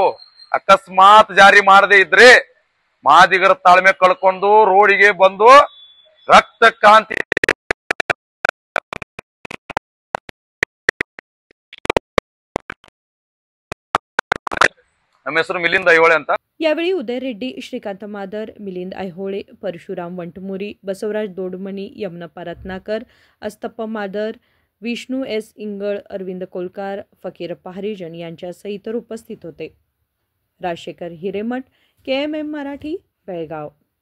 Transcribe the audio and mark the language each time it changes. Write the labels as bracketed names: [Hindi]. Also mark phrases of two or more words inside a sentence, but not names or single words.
[Kannada] ಅಕಸ್ಮಾತ್ ಜಾರಿ ಮಾಡದೇ ಇದ್ರೆ ಮಾದಿಗರ ತಾಳ್ಮೆ ಕಳ್ಕೊಂಡು ರೋಡಿಗೆ ಬಂದು ರಕ್ತ ಕಾಂತಿ ನಮ್ಮ ಹೆಸರು ಮಿಲಿಂದ್ ಐಹೊಳೆ ಅಂತ। [Marathi] यावेळी उदय रेड्डी, श्रीकांत मादर, मिलिंद ऐहोळे, परशुराम वंटमुरी, बसवराज दोडमणी, यमनप्पा रत्नाकर, अस्तप्पा मादर, विष्णू एस इंगळ, अरविंद कोलकार, फकीरप्पा हरिजन यांच्यासह इतर उपस्थित होते। राजशेखर हिरेमठ, KMM मराठी, बेळगाव।